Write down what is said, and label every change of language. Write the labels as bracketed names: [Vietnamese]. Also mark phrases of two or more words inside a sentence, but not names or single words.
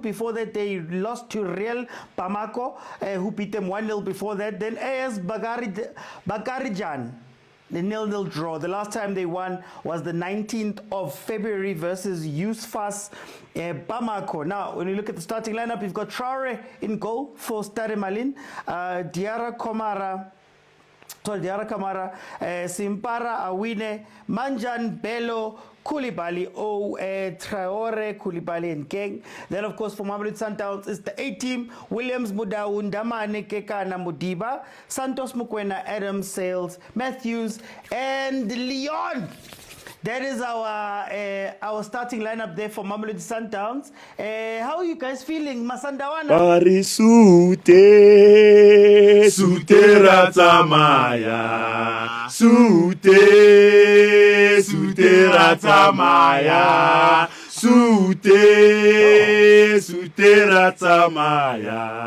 [English] Before that, they lost to Real Bamako, who beat them 1-0 before that. Then AS Bakarijan, the 0-0 draw. The last time they won was the 19th of February versus USFAS Bamako. Now, when you look at the starting lineup, you've got Traore in goal for Stade Malien, Diarra Kamara, Simpara Awine, Manjan Bello, Koulibaly, Traore, Koulibaly, and Gang. Then, of course, for Mamelodi Sundowns is the A team: Williams, Mudau, Ndamane, Kekana, Mudiba, Santos, Mokwena, Adams, Sales, Matthews, and Leon. That is our starting lineup there for Mamelodi Sundowns. How are you guys feeling, Masandawana? Sute ratamaya. Sute ratamaya. Sute ratamaya.